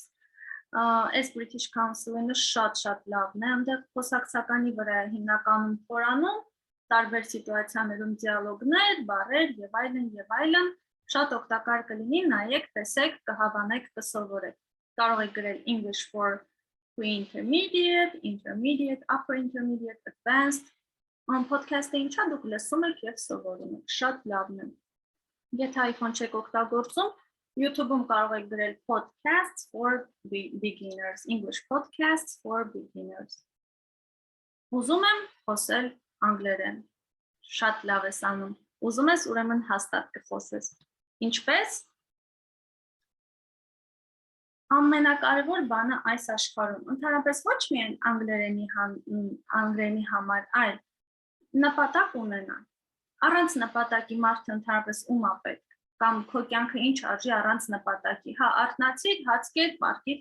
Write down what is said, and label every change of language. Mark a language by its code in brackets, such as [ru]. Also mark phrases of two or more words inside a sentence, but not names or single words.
[hy] Այս British Council-ը շատ լավն է, այնտեղ խոսակցականի վրա է հիմնականում խորանում, տարբեր սիտուացիաներում դիալոգներ, բառեր եւ այլն, շատ օգտակար կլինի, նայեք, տեսեք, կհավանեք, կսովորեք։ Կարող եք գրել [en] English for pre-intermediate, intermediate, upper intermediate, advanced։ [hy] Podcast-ը ինչա դուք լսում եք եւ սովորում եք, շատ լավն է։ Եթե iPhone չեք օգտագործում, YouTube-ում կարող եք գրել [en] podcasts for beginners, English podcasts for beginners։ [hy] Ուզում եմ խոսել անգլերեն, շատ լավ ես անում, ուզում ես ուրեմն հաստատ կխոսես։ Ինչպես ամենակարևոր բանը այս աշխարհում, ընդհանրապես ոչ միայն անգլերենի համար, այլ նպատակ ունենալ։ Առանց նպատակի մարդը ընդհանրապես ում է պետք, կամ քո կյանքը ինչ արժի առանց նպատակի։ Հա, արթնացիր, հաց կեր, պարկիր,